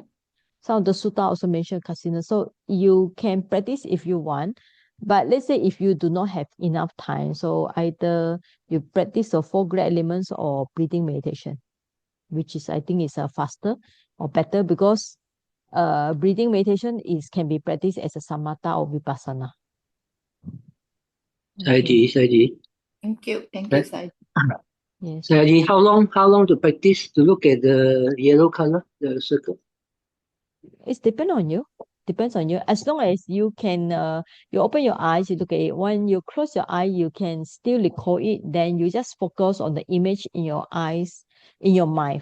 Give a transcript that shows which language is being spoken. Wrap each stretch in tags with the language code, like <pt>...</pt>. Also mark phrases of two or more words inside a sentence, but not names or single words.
<en>Some of the sutta also mention kasina. So you can practice if you want. But let's say if you do not have enough time, so either you practice the four great elements or breathing meditation, which is I think is faster or better because breathing meditation can be practiced as a samatha or vipassana. Sayagyi, Sayagyi. Thank you, Right. Sayagyi. Yes. Sayagyi, how long to practice to look at the yellow color, the circle? It depends on you. Depends on you. As long as you can, you open your eyes, you look at it. When you close your eye, you can still recall it. Then you just focus on the image in your eyes, in your mind.</en>